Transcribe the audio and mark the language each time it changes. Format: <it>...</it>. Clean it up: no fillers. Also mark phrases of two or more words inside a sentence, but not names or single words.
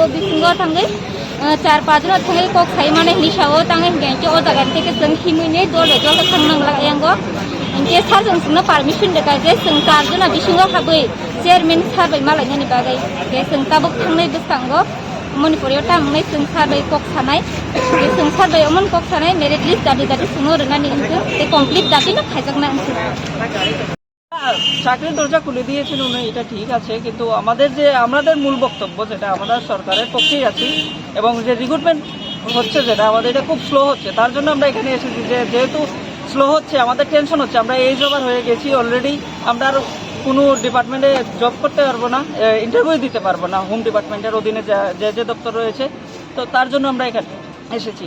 <trp>4-5 জন thangai kok sai mane ni sao tangai gengke o jaga teke sung himuine dole thangnang layango inke sar jung sungno permission deka je sung 4 jona bisingo habai chairman sar bai malani ni bagai ke sung tabuk thangnai busango Manipur tamnai sung sar bai kok sanai ke sung sar bai omon kok sanai</trp> <en>merit list</en> <trp>dati sungno renani ingke te complete dati na khaijakna ingke</trp> <bn>চাকরির দরজা খুলে দিয়েছেন উনি এটা ঠিক আছে কিন্তু আমাদের মূল বক্তব্য যেটা আমাদের সরকারের পক্ষেই আছি এবং যে রিক্রুটমেন্ট হচ্ছে যেটা আমাদের এটা খুব স্লো হচ্ছে তার জন্য আমরা এখানে এসেছি যে যেহেতু স্লো হচ্ছে আমাদের টেনশন হচ্ছে আমরা</bn> <en>age over</en> <bn>হয়ে গেছি অলরেডি আমরা আর কোনো ডিপার্টমেন্টে জব করতে পারবো না ইন্টারভিউ দিতে পারবো না</bn> <en>home department's</en> <bn>অধীনে যে দপ্তর রয়েছে তো তার জন্য আমরা এখানে এসেছি</bn>